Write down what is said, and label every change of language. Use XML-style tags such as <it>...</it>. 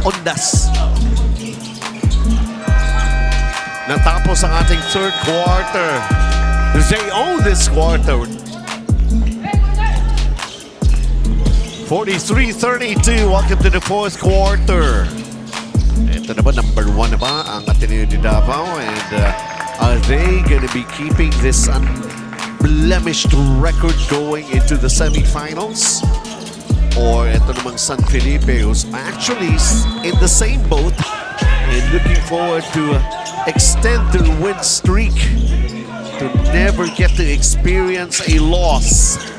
<tl>Undas. Natapos ang ating third quarter.</tl> <en>They own this quarter. 43-32. Welcome to the fourth quarter.</en> <tl>Ito na ba, number 1 na ba ang Ateneo de Davao?</tl> <en>And are they going to be keeping this unblemished record going into the semifinals? Or</en> <tl>ito namang</tl> <en>San Felipe, who's actually in the same boat and looking forward to extend their win streak to never get to experience a loss.</en>